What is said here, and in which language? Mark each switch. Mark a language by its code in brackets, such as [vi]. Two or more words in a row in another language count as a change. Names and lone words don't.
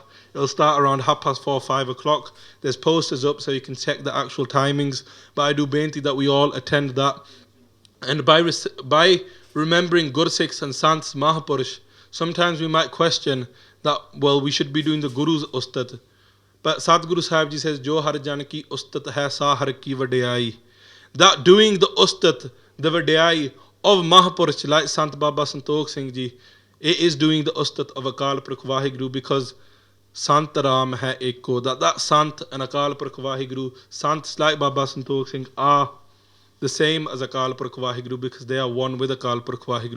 [en] It'll start around 4:30, 5 o'clock. There's posters up so you can check the actual timings. But I do beinti that we all attend that. And by remembering Gursikhs and Sants Mahapurush, sometimes we might question that, well, we should be doing the Guru's Ustat. But Sadguru Sahib Ji says, [pa] ਜੋ ਹਰਿ ਜਨ ਕੀ ਉਸਤਤਿ ਹੈ ਸਾ ਹਰਿ ਕੀ ਵਡਿਆਈ. [en] That doing the Ustat, the vadiyai of Mahapurush like Sant Baba Santokh Singh Ji, it is doing the Ustat of Akal Purkh Vaheguru, because [pa] ਸੰਤ ਰਾਮ ਹੈ ਏਕੋ. [en] That Sant and Akal Purkh Vaheguru, Sants like Baba Santokh Singh are the same as Akal Purkh Vaheguru, because they are one with Akal Purkh Vaheguru.